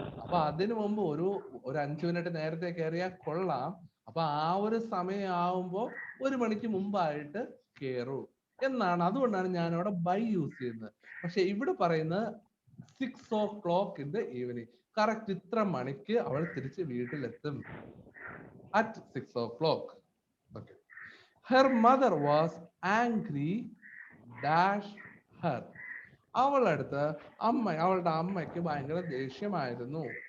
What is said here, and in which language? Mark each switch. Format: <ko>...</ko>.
<ml>അപ്പൊ അതിനു മുമ്പ് ഒരു 5 മിനിറ്റ് നേരത്തെ കയറിയാൽ കൊള്ളാം. അപ്പൊ ആ ഒരു സമയം ആവുമ്പോ 1 മണിക്ക് മുമ്പായിട്ട് കേറൂ എന്നാണ്. അതുകൊണ്ടാണ് ഞാൻ അവിടെ ബൈ യൂസ് ചെയ്യുന്നത്. പക്ഷെ ഇവിടെ പറയുന്നത്</ml> <en>6 o'clock in the evening.</en> <ml>Correct ഇത്ര മണിക്ക് അവൾ തിരിച്ച് വീട്ടിലെത്തും.</ml> <en>At 6 o'clock. Okay. Her mother was angry dash her.</en> <ml>അവളുടെ അമ്മയ്ക്ക് ഭയങ്കര ദേഷ്യമായിരുന്നു.</ml>